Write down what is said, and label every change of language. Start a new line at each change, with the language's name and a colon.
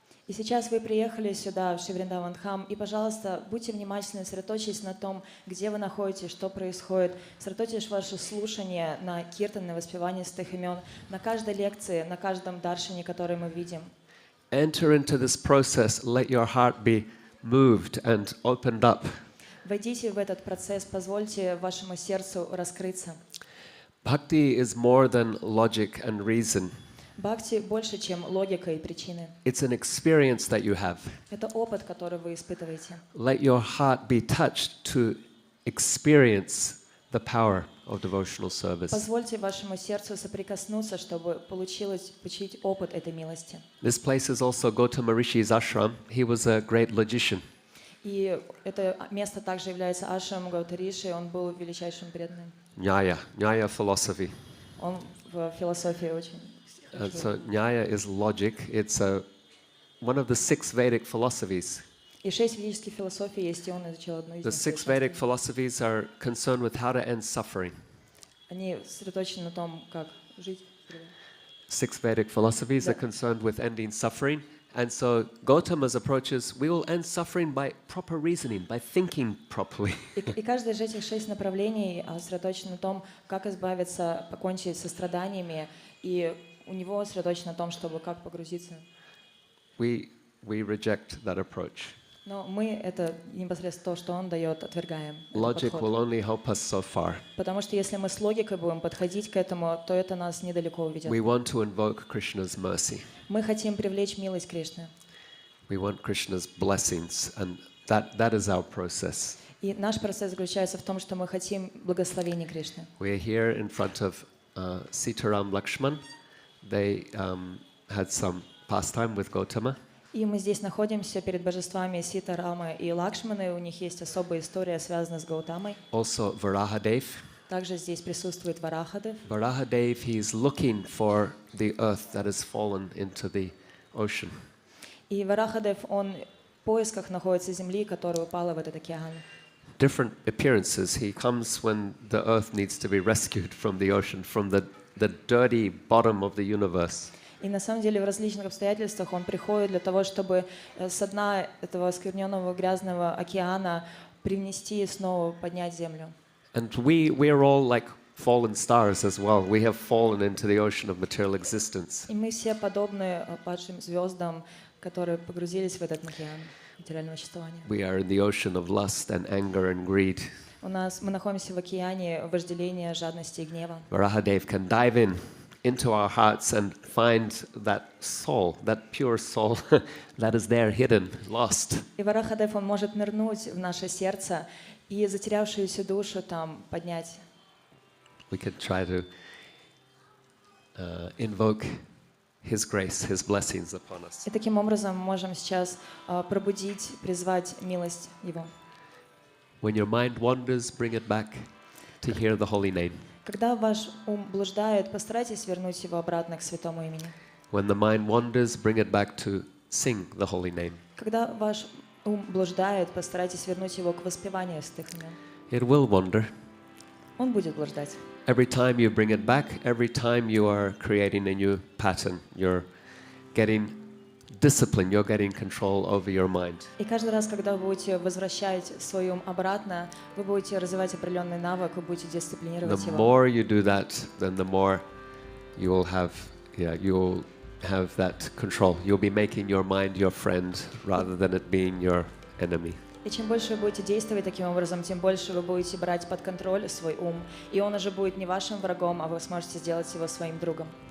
Russian: И сейчас вы приехали сюда, в Вриндаван-дхам, и, пожалуйста, будьте внимательны, сосредоточьтесь на том, где вы находитесь, что происходит. Сосредоточьтесь ваше слушание на киртан, на воспевание святых имен, на каждой лекции, на каждом даршине, который мы видим.
English: Enter into this process, let your heart be moved and opened up.
Russian: Войдите в этот процесс, позвольте вашему сердцу раскрыться.
English: Bhakti is more than logic and reason.
Russian: Бхакти больше, чем логика и причины.
English: It's an experience that you have.
Russian: Это опыт, который вы испытываете.
English: Let your heart be touched to experience the power of devotional service.
Russian: Позвольте вашему сердцу соприкоснуться, чтобы получить опыт этой милости.
English: This place is also Gautama Rishi's ashram. He was a great logician.
Russian: И это место также является ашрамом Гаутариши, он был величайшим преданным.
English: Nyaya philosophy.
Russian: Он в философии очень.
English: And so Nyaya is logic. It's one of the 6 Vedic philosophies.
Russian: И 6 ведических философий есть, и он изучил одну из
English: The
Russian: них.
English: 6 Vedic philosophies are concerned with how to end suffering.
Russian: Они сосредоточены на том, как жить.
English: 6 Vedic philosophies are concerned with ending suffering. And so Gautama's approach is we will end suffering by proper reasoning, by thinking properly.
Russian: И каждое из этих 6 направлений сосредоточено на том, как избавиться, покончить со страданиями, и у него сосредоточено на том, чтобы как погрузиться.
English: We reject that approach.
Russian: Но мы это непосредственно то, что он дает, отвергаем.
English: Logic will only help us so far.
Russian: Потому что если мы с логикой будем подходить к этому, то это нас недалеко уведет.
English: We want to invoke Krishna's mercy.
Russian: Мы хотим привлечь милость Кришны.
English: We want Krishna's blessings, and that is our process.
Russian: И наш процесс заключается в том, что мы хотим благословения Кришны.
English: We are here in front of Sitaram Lakshman. They had some pastime with Gautama.
Russian: И мы здесь находимся перед божествами Сита, Рама и Лакшманы. У них есть особая история, связанная с Гаутамой.
English: Also Varaha Dev.
Russian: Также здесь присутствует Варахадев.
English: Varaha Dev, he is looking for the earth that has fallen into the ocean.
Russian: И Варахадев, он в поисках находится земли, которая упала в этот океан.
English: Different appearances. He comes when the earth needs to be rescued from the ocean, from the dirty bottom of the universe.
Russian: И на самом деле в различных обстоятельствах он приходит для того, чтобы с дна этого оскверненного грязного океана привнести и снова поднять землю.
English: And we are all like fallen stars as well. We have fallen into the ocean of material existence.
Russian: И мы все подобны падшим звездам, которые погрузились в этот океан материального существования.
English: We are in the ocean of lust and anger and greed.
Russian: Мы находимся в океане вожделения, жадности и гнева.
English: Varahadev can dive into our hearts and find that soul, that pure soul that is there hidden, lost.
Russian: И Варахадев, он может нырнуть в наше сердце и затерявшуюся душу там поднять.
English: We can try to invoke His grace, His blessings upon us.
Russian: И таким образом мы можем сейчас пробудить, призвать милость Его.
English: When your mind wanders, bring it back to hear the holy name.
Russian: Когда ваш ум блуждает, постарайтесь вернуть его обратно к святому имени.
English: When the mind wanders, bring it back to sing the holy name.
Russian: Когда ваш ум блуждает, постарайтесь вернуть его к воспеванию святых имен.
English: It will wander.
Russian: Он будет блуждать.
English: Every time you bring it back, every time you are creating a new pattern, you're getting discipline, you're getting control over your mind.
Russian: И каждый раз, когда вы будете возвращать свой ум обратно, вы будете развивать определенный навык, вы будете дисциплинировать
English: The
Russian: его.
English: more you do that, then the more you will have, you'll have that control. You'll be making your mind your friend rather than it being your enemy.
Russian: И чем больше вы будете действовать таким образом, тем больше вы будете брать под контроль свой ум. И он уже будет не вашим врагом, а вы сможете сделать его своим другом.